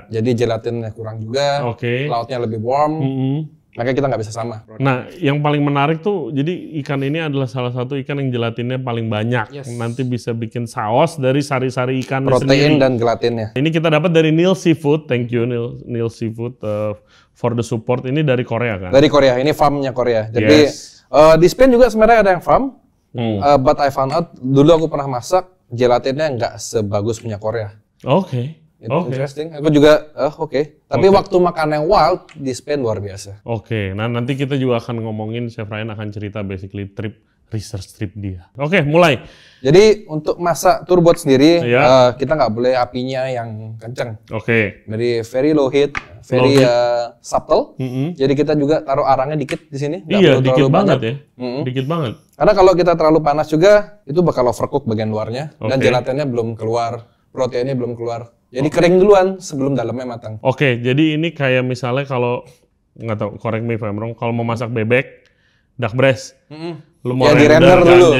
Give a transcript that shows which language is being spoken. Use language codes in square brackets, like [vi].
[id] Jadi gelatinnya kurang juga, lautnya lebih warm. Makanya kita nggak bisa sama. Nah, yang paling menarik tuh, jadi ikan ini adalah salah satu ikan yang gelatinnya paling banyak. Nanti bisa bikin saus dari sari-sari ikan protein sendiri. Dan gelatinnya. Ini kita dapat dari Neil Seafood. [en] Thank you Neil Seafood for the support. [id] Ini dari Korea kan? Dari Korea. Ini farmnya Korea. Jadi di Spain juga sebenarnya ada yang farm. [en] But I found out, [id] dulu aku pernah masak, gelatinnya nggak sebagus punya Korea. Interesting. Aku juga, Tapi waktu makan yang wild di Spain luar biasa. Nah nanti kita juga akan ngomongin, Chef Ryan akan cerita basically research trip dia. Mulai. Jadi untuk masak turbot sendiri, kita nggak boleh apinya yang kenceng. Dari [en] very low heat, very subtle. [id] Jadi kita juga taruh arangnya dikit di sini. Iya, dikit banget ya. Dikit banget. Karena kalau kita terlalu panas juga, itu bakal overcook bagian luarnya. Dan gelatinnya belum keluar, proteinnya belum keluar. Jadi kering duluan sebelum dalamnya matang. Jadi ini kayak misalnya kalau, nggak tahu, [en] correct me if I'm wrong, [id] kalau mau masak bebek, duck breast, lu mau render kan, dulu.